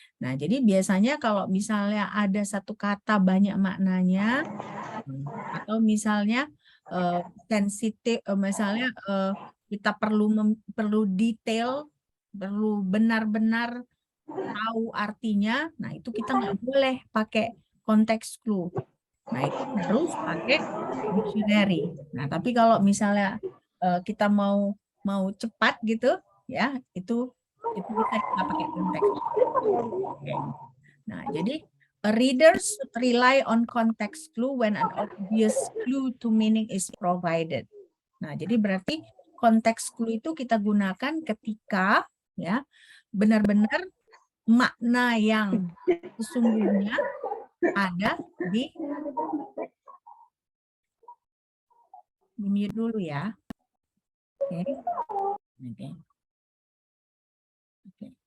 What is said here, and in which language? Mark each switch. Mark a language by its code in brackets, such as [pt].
[id] Nah, jadi biasanya kalau misalnya ada satu kata banyak maknanya, atau misalnya sensitif, misalnya kita perlu detail, perlu benar-benar tahu artinya, nah itu kita nggak boleh pakai konteks clue. Nah itu harus pakai dictionary. Nah tapi kalau misalnya kita mau cepat gitu, ya itu bisa kita pakai konteks. [en] Nah jadi readers should rely on context clue when an obvious clue to meaning is provided. [id] Nah jadi berarti konteks clue itu kita gunakan ketika ya benar-benar makna yang sesungguhnya ada di mute dulu ya. Oke. Oke. Oke.